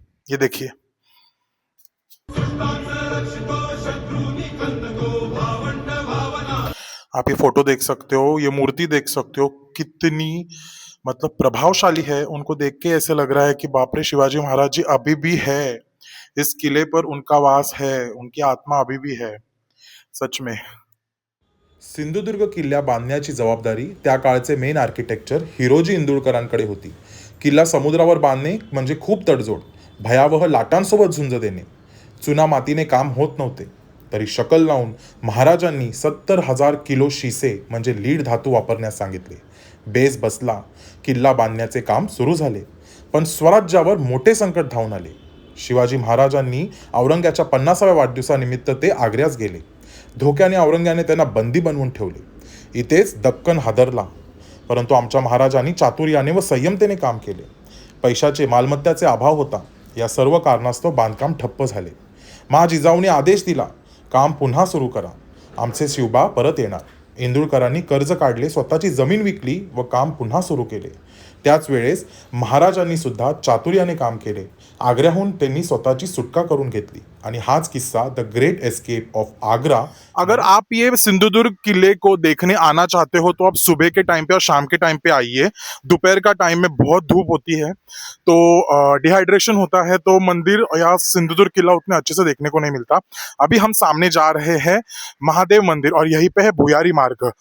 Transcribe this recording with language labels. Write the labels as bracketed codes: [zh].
[hi] ये देखिए, आप ये फोटो देख सकते हो, ये मूर्ति देख सकते हो, कितनी मतलब प्रभावशाली है। उनको देख के ऐसे लग रहा है कि बाप रे, शिवाजी महाराज जी अभी भी है इस किले पर, उनका वास है, उनकी आत्मा अभी भी है सच में। [mr] सिंधुदुर्ग किल्ला बांधण्याची जबाबदारी त्या काळचे मेन आर्किटेक्चर हिरोजी इंदुरकरांकडे होती. किल्ला समुद्रावर बांधणे म्हणजे खूप तडजोड, भयावह लाटांसोबत झुंज देणे. चुना मातीने काम होत नव्हते, तरी शकल लावून महाराजांनी 70,000 किलो शिसे म्हणजे लीड धातू वापरण्यास सांगितले. बेस बसला, किल्ला बांधण्याचे काम सुरू झाले. पण स्वराज्यावर मोठे संकट धावून आले. शिवाजी महाराजांनी औरंग्याच्या 50व्या वाढदिवसानिमित्त ते आग्र्यास गेले. धोक्याने औरंग्याने त्यांना बंदी बनवून ठेवले. इथेच दक्कन हादरला. परंतु आमच्या महाराजांनी चातुर्याने व संयमतेने काम केले. पैशाचे, मालमत्त्याचे अभाव होता. या सर्व कारणास्तव बांधकाम ठप्प झाले. महाजिजाऊने आदेश दिला, काम पुन्हा सुरू करा, आमचे शिवबा परत येणार. इंदुरकरांनी कर्ज काढले, स्वतःची जमीन विकली व काम पुन्हा सुरू केले. त्याच वेळेस महाराजांनी सुद्धा चातुर्याने काम केले. आग्र्याहून त्यांनी स्वतःची सुटका करून घेतली आणि हाच किस्सा the great escape of Agra. [hi] अगर आप ये सिंधुदुर्ग किले को देखने आना चाहते हो तो आप सुबह के टाइम पे और शाम के टाइम पे आइए। दोपहर का टाइम में बहुत धूप होती है तो डिहाइड्रेशन होता है, तो मंदिर या सिंधुदुर्ग किला उतने अच्छे से देखने को नहीं मिलता। अभी हम सामने जा रहे हैं महादेव मंदिर और यहीं पे है भुयारी मार्ग।